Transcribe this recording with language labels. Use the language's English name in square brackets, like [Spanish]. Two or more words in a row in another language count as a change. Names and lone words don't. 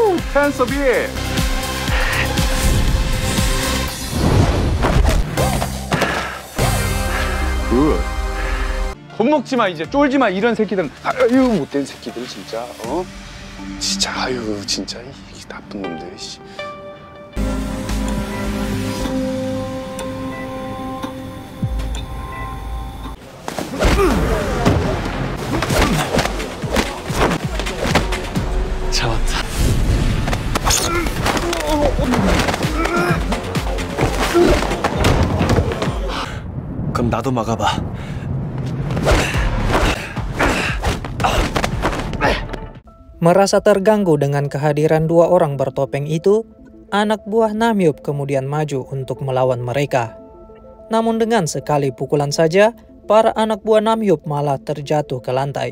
[English] hands up here. 굿. [Korean] 겁먹지 마, 이제 쫄지 마. 이런 새끼들은 아유 못된 새끼들 진짜. 진짜 아유 진짜 이 나쁜 놈들. 씨. 잡았다. 그럼 나도 막아봐. [Indonesian] Merasa terganggu dengan kehadiran dua orang bertopeng itu, anak buah Namhyup kemudian maju untuk melawan mereka. Namun dengan sekali pukulan saja, para anak buah Namhyup malah terjatuh ke lantai.